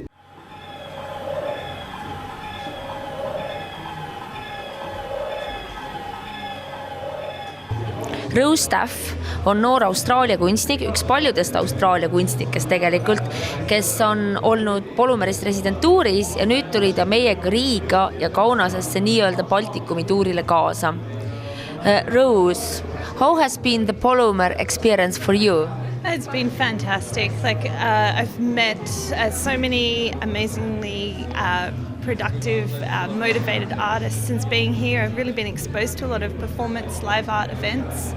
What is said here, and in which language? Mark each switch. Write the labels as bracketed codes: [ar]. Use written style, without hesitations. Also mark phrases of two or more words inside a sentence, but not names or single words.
[et] Rose Staff on noor Austraalia kunstnik, üks paljudest Austraalia kunstnikest tegelikult, kes on olnud Polumeris residentuuris ja nüüd tuli ta meiega Riiga ja Kaunasesse nii-öelda Baltikumi tuurile kaasa. [en] Rose, how has been the Polumer experience for you? It's been fantastic. I've met so many amazingly productive, motivated artists since being here. I've really been exposed to a lot of performance, live art events.